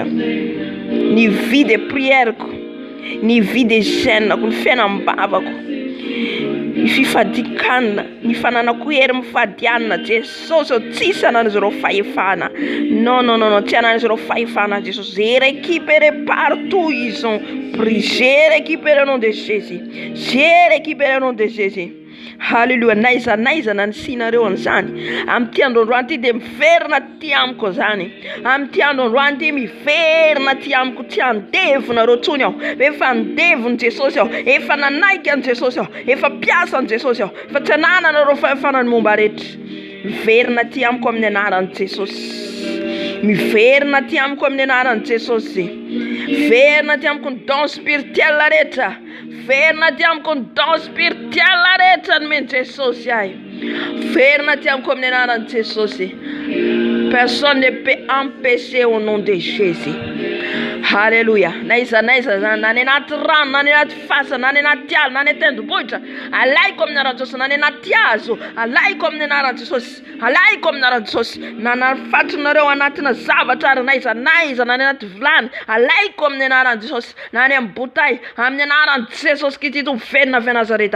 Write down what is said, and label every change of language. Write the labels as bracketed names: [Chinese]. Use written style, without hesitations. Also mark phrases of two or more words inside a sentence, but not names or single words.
[Malagasy] Ny [French] vie de prièreko, [Malagasy] ny [French] vie de jeûneko, [Malagasy] ny fiainam-bavako, ny fifadikanana, ny fananako hery mifadianana Jesosy, tsisy anan'izy ireo fahefana. Non, tsy anan'izy ireo fahefana Jesosy. [French] J'ai récupéré partout ils ont pris, j'ai récupéré au nom de [Malagasy] Jésus, [French] j'ai récupéré au nom de Jésus. [Malagasy] Haleluya. Naiza na ny sinareo an'izany amin'ity androandroany ity dia miverina ty amiko zany, amin'ity androandroany ity miverina ty amiko, tsy andevonareo tsony aho, efa andevony Jesosy aho, efa nanaiky an Jesosy aho, efa piasa an Jesosy aho, fa tsy anananareo fahefanany momba rehetra. Miverina ty amiko amin'ny anaran'i Jesosy, miverina ty amiko amin'ny anaran'i Jesosy, verina ty amiko ny [French] don spirituel [Malagasy] rehetra, verina ty amiko ny [French] don spirituel [Malagasy] rehetra nomeny Jesosy ahy, verina ty amiko amin'ny anaran'i Jesosy. [French] Personne ne peut empêcher au nom de Jésus. [Malagasy] Haleluya. Naiza zany, na ny anaty rano, na ny anaty fasana, na ny anaty ala, na ny tendrombohitra, alaiko amin'ny anaran'i Jesosy, na ny anaty hazo, alaiko amin'ny anaran'i Jesosy, alaiko amin'ny anaran'i Jesosy, na nafatronareo anatina zavatra ary naiza, na ny anaty vilany, alaiko amin'ny anaran'i Jesosy, na ny amin'ny botay, amin'ny anaran'i Jesosy Kristy Tompo velona Nazareta.